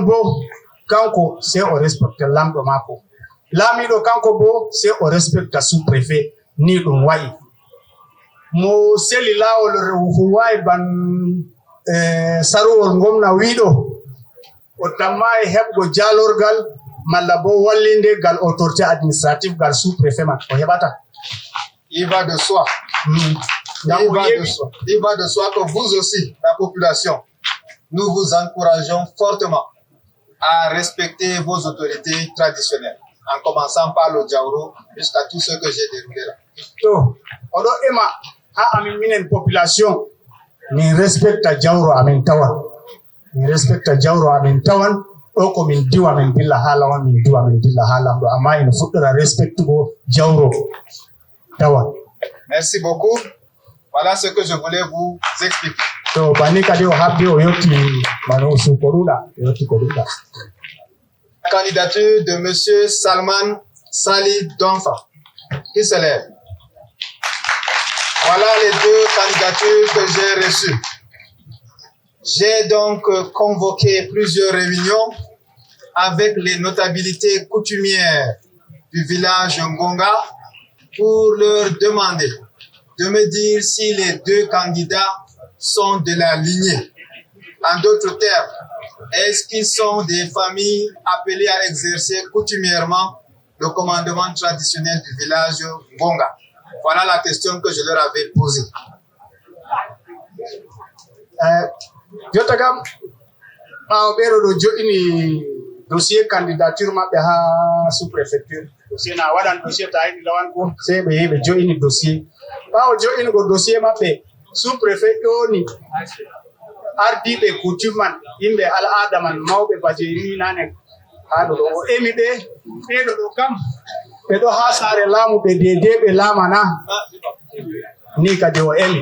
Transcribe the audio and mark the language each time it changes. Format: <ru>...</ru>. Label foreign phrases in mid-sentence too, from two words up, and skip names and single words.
<ff>bo kanko sai o respecta lamɗo mako lamiɗo kanko bo sai o respecta sous préfet ni ɗum wayi mo seli lawol huwai ban sarowol gomna wiɗo o tammai heɓgo jalorgal malla bo wallinde gal</ff> <fr>autorité administrative</fr> <ff>gal sous préfet man o heɓata.</ff> <fr>Il va de soi. Il va de soi que vous aussi, la population, nous vous encourageons fortement à respecter vos autorités traditionnelles, en commençant par le Diaouro jusqu'à tous ceux que j'ai déroulés là.</fr> <ff>To, odo ema ha amin minen population ni respecta Diaouro amin tawan. Ni respecta Diaouro amin tawan. O ko min diwa min dilla halawan min diwa min dilla halam do amma ina fuddura respectugo Diaouro.</ff> <fr>Merci beaucoup. Voilà ce que je voulais vous expliquer.</fr> <ff>So bani kadi o habbi o yotti mano su koruda yotti koruda.</ff> <fr>La candidature de monsieur Salman Sali Donfa qui se lève. Voilà les 2 candidatures que j'ai reçues. J'ai donc convoqué plusieurs réunions avec les notabilités coutumières du village Ngonga pour leur demander de me dire si les 2 candidats sont de la lignée. En d'autres termes, est-ce qu'ils sont des familles appelées à exercer coutumièrement le commandement traditionnel du village Ngonga? Voilà la question que je leur avais posée.</fr> <ff>Jotagam, ɓeɗo jo'ini</ff> <fr>dossier candidature</fr> <ff>maɓɓe ha sous-préfecture. Dossier na waɗan dossier ta yiɗi lawan ko sai ɓe yehi ɓe jo'ini dossier. Ɓawo jo'ingo dossier maɓɓe sous-préfet ƴoni ardiɓe coutume man yimɓe al'ada man mawɓe baje ni nane ha ɗo o emi ɓeɗo ɗo kam ɓe ɗo ha sare laamu ɓe dede ɓe laamana ni kadi o emi.</ff>